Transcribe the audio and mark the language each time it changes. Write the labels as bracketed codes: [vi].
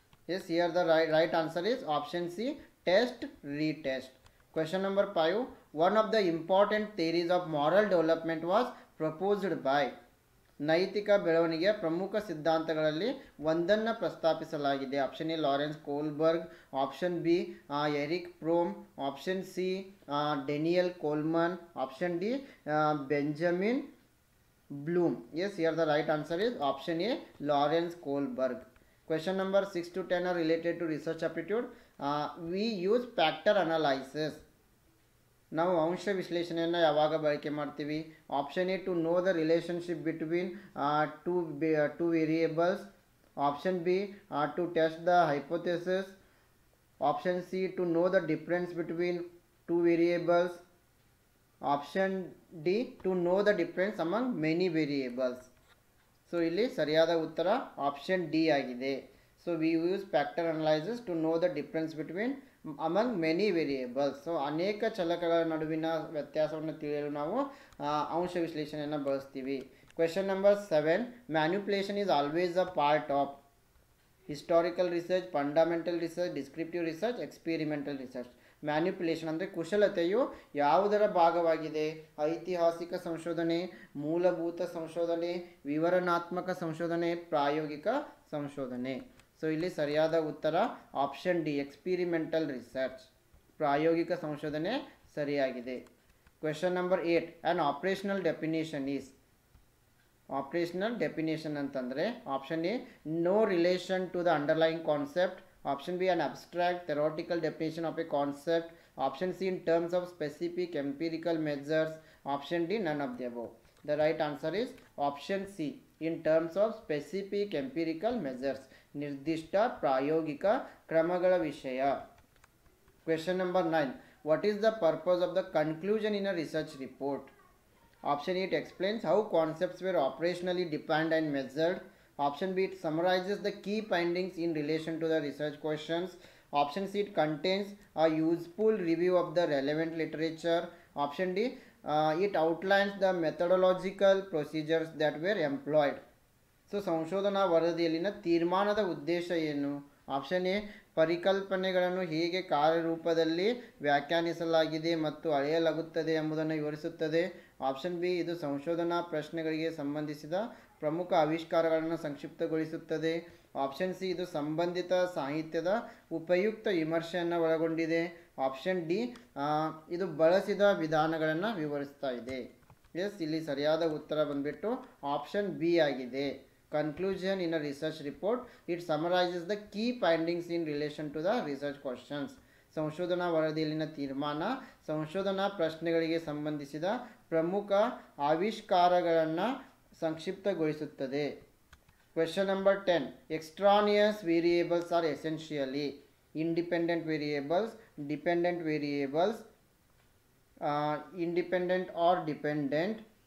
[en] Yes, here the right answer is option C, test retest. Question number 5. One of the important theories of moral development was proposed by. [kn] ನೈತಿಕ ಬೆಳವಣಿಗೆಯ ಪ್ರಮುಖ ಸಿದ್ಧಾಂತಗಳಲ್ಲಿ ಒಂದನ್ನು ಪ್ರಸ್ತಾಪಿಸಲಾಗಿದೆ. Option A, Lawrence Kohlberg. Option B, Eric PROM. Option C, Daniel ಕೋಲ್ಮನ್. Option D, Benjamin Bloom. [en] Yes, here the right answer is option A, Lawrence Kohlberg. Question number 6 to 10 are related to research aptitude. We use factor analysis. [kn] ನಾವು ಅಂಶ ವಿಶ್ಲೇಷಣೆಯನ್ನು ಯಾವಾಗ ಬಳಕೆ ಮಾಡ್ತೀವಿ? [en] Option A, to know the relationship between two variables. Option B, to test the hypothesis. Option C, to know the difference between two variables. Option D, to know the difference among many variables. So [kn] ಇಲ್ಲಿ ಸರಿಯಾದ ಉತ್ತರ option D ಆಗಿದೆ. [en] So we use factor analysis to know the difference between among many variables. [kn] So ಅನೇಕ ಚಲಕಗಳ ನಡುವಿನ ವ್ಯತ್ಯಾಸವನ್ನು ತಿಳಿಯಲು ನಾವು ಅಂಶ ವಿಶ್ಲೇಷಣೆಯನ್ನು ಬಳಸ್ತೀವಿ. [en] Question number 7. Manipulation is always a part of historical research, fundamental research, descriptive research, experimental research. [kn] ಮ್ಯಾನ್ಯುಪ್ಯುಲೇಷನ್ ಅಂದರೆ ಕುಶಲತೆಯು ಯಾವುದರ ಭಾಗವಾಗಿದೆ? ಐತಿಹಾಸಿಕ ಸಂಶೋಧನೆ, ಮೂಲಭೂತ ಸಂಶೋಧನೆ, ವಿವರಣಾತ್ಮಕ ಸಂಶೋಧನೆ, ಪ್ರಾಯೋಗಿಕ ಸಂಶೋಧನೆ. ಸೊ ಇಲ್ಲಿ ಸರಿಯಾದ ಉತ್ತರ ಆಪ್ಷನ್ ಡಿ, ಎಕ್ಸ್ಪಿರಿಮೆಂಟಲ್ ರಿಸರ್ಚ್. ಪ್ರಾಯೋಗಿಕ ಸಂಶೋಧನೆ ಸರಿಯಾಗಿದೆ. [en] Question number 8. An operational definition is. Operational definition ಅಂತಂದರೆ option A, no relation to the underlying concept. Option B, an abstract theoretical definition of a concept. Option C, in terms of specific empirical measures. Option D, none of the above. The right answer is option C, in terms of specific empirical measures. [kn] ನಿರ್ದಿಷ್ಟ ಪ್ರಾಯೋಗಿಕ ಕ್ರಮಗಳ ವಿಷಯ. [en] Question number 9. What is the purpose of the conclusion in a research report? Option A, it explains how concepts were operationally defined and measured. Option B, it summarizes the key findings in relation to the research questions. Option C, it contains a useful review of the relevant literature. Option D, it outlines the methodological procedures that were employed. [kn] So ಸಂಶೋಧನಾ ವರದಿಯಲ್ಲಿನ ತೀರ್ಮಾನದ ಉದ್ದೇಶ ಏನು? Option A, ಪರಿಕಲ್ಪನೆಗಳನ್ನು ಹೇಗೆ ಕಾರ್ಯರೂಪದಲ್ಲಿ ವ್ಯಾಖ್ಯಾನಿಸಲಾಗಿದೆ ಮತ್ತು ಅಳೆಯಲಾಗುತ್ತದೆ ಎಂಬುದನ್ನು ವಿವರಿಸುತ್ತದೆ. ಆಪ್ಷನ್ ಬಿ, ಇದು ಸಂಶೋಧನಾ ಪ್ರಶ್ನೆಗಳಿಗೆ ಸಂಬಂಧಿಸಿದ ಪ್ರಮುಖ ಆವಿಷ್ಕಾರಗಳನ್ನು ಸಂಕ್ಷಿಪ್ತಗೊಳಿಸುತ್ತದೆ. ಆಪ್ಷನ್ ಸಿ, ಇದು ಸಂಬಂಧಿತ ಸಾಹಿತ್ಯದ ಉಪಯುಕ್ತ ವಿಮರ್ಶೆಯನ್ನು ಒಳಗೊಂಡಿದೆ. ಆಪ್ಷನ್ ಡಿ, ಇದು ಬಳಸಿದ ವಿಧಾನಗಳನ್ನು ವಿವರಿಸ್ತಾ ಇದೆ. ಎಸ್, ಇಲ್ಲಿ ಸರಿಯಾದ ಉತ್ತರ ಬಂದ್ಬಿಟ್ಟು ಆಪ್ಷನ್ ಬಿ ಆಗಿದೆ. [en] Conclusion in a research report, it summarizes the key findings in relation to the research questions. [kn] ಸಂಶೋಧನಾ ವರದಿಯಲ್ಲಿನ ತೀರ್ಮಾನ ಸಂಶೋಧನಾ ಪ್ರಶ್ನೆಗಳಿಗೆ ಸಂಬಂಧಿಸಿದ ಪ್ರಮುಖ ಆವಿಷ್ಕಾರಗಳನ್ನು ಸಂಕ್ಷಿಪ್ತಗೊಳಿಸುತ್ತದೆ. [en] Question number 10. Extraneous variables are essentially independent variables, dependent variables, independent or dependent.